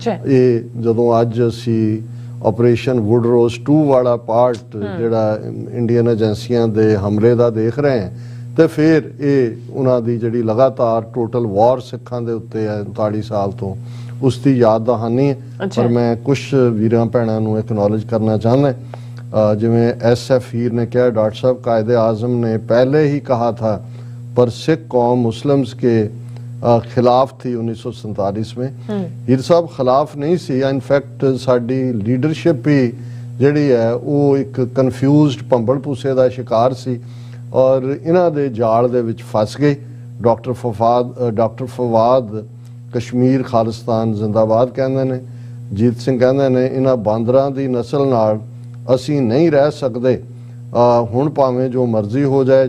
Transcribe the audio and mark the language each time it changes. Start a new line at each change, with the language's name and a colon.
Punjabi: ਇਹ ਜਦੋਂ ਅੱਜ ਅਸੀਂ ਆਪਰੇਸ਼ਨ ਵੁਡਰੋਜ਼ 2 ਵਾਲਾ ਪਾਰਟ ਜਿਹੜਾ ਇੰਡੀਅਨ ਏਜੰਸੀਆਂ ਦੇ ਹਮਲੇ ਦਾ ਦੇਖ ਰਹੇ ਹਾਂ ਤੇ ਫਿਰ ਇਹ ਉਹਨਾਂ ਦੀ ਜਿਹੜੀ ਲਗਾਤਾਰ ਟੋਟਲ ਵਾਰ ਸਿੱਖਾਂ ਦੇ ਉੱਤੇ ਹੈ 39 ਸਾਲ ਤੋਂ, ਉਸ ਦੀ ਯਾਦ ਦਹਾਨੀ ਹੈ। ਪਰ ਮੈਂ ਕੁਝ ਵੀਰਾਂ ਭੈਣਾਂ ਨੂੰ ਐਕਨੋਲਜ ਕਰਨਾ ਚਾਹੁੰਦਾ, ਜਿਵੇਂ SF ਹੀਰ ਨੇ ਕਿਹਾ,
Hindi: डॉक्टर साहब कायदे आज़म ने पहले ही कहा था पर सिख कौम मुस्लिम्स के खिलाफ थी 1947 में।
Punjabi: ਹੀਰ ਸਾਹਿਬ ਖਿਲਾਫ ਨਹੀਂ ਸੀ, ਇਨਫੈਕਟ ਸਾਡੀ ਲੀਡਰਸ਼ਿਪ ਹੀ ਜਿਹੜੀ ਹੈ ਉਹ ਇੱਕ ਕਨਫਿਊਜ਼ਡ ਭੰਬਲ ਭੂਸੇ ਦਾ ਸ਼ਿਕਾਰ ਸੀ ਔਰ ਇਹਨਾਂ ਦੇ ਜਾਲ ਦੇ ਵਿੱਚ ਫਸ ਗਈ। ਡਾਕਟਰ ਫਵਾਦ ਕਸ਼ਮੀਰ ਖਾਲਿਸਤਾਨ ਜ਼ਿੰਦਾਬਾਦ ਕਹਿੰਦੇ ਨੇ, ਜੀਤ ਸਿੰਘ ਕਹਿੰਦੇ ਨੇ ਇਹਨਾਂ ਬਾਂਦਰਾਂ ਦੀ ਨਸਲ ਨਾਲ ਅਸੀਂ ਨਹੀਂ ਰਹਿ ਸਕਦੇ, ਹੁਣ ਭਾਵੇਂ ਜੋ ਮਰਜ਼ੀ ਹੋ ਜਾਏ।